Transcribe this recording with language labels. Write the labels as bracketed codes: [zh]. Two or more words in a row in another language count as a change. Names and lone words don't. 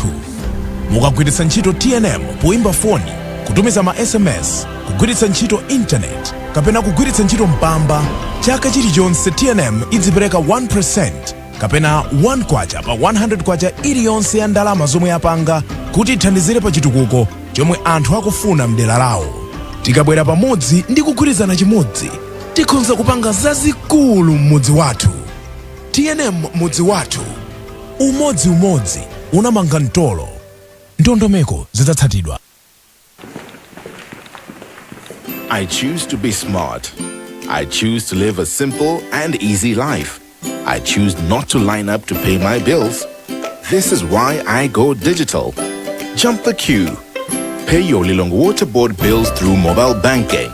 [ny] Mukagwiritsa ntchito TNM poimba foni, kutumiza ma SMS, kugwiritsa ntchito internet, kapena kugwiritsa ntchito mpamba, chaka chilichonse TNM idzipereka 1% kapena 1 kwacha pa 100 kwacha iliyonse ya ndalama zomwe yapanga kuti ithandizire pa chitukuko chomwe anthu akufuna mdera lawo. Tikabwera pamodzi ndi kugwirizana chimodzi, tikhoza kupanga zazikulu mmudzi wathu. TNM mudzi wathu, umodzi unamanga mtolo. Ndondomeko zidzatsatidwa. [en] I choose to be smart. I choose to live a simple and easy life. I choose not to line up to pay my bills. This is why I go digital. Jump the queue. Pay your Lilongwe Water Board bills through mobile banking.